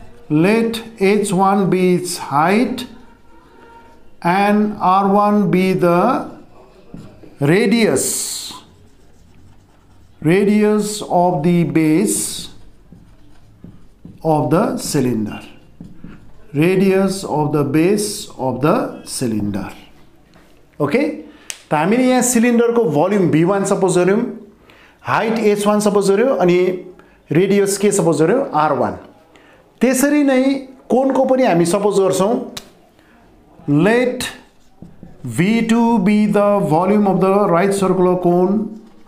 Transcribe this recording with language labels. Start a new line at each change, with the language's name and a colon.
English: Let H1 be its height. And R1 be the radius of the base of the cylinder. Radius of the base of the cylinder. Okay?
Nepali: त हामीले यहाँ सिलिन्डरको volume B1 suppose गर्यौं, height H1 suppose गर्यौं अनि radius के suppose गर्यौं R1. त्यसरी नै कोनको पनि हामी सपोज गर्छौं,
English: let V2 be the volume of the right circular cone.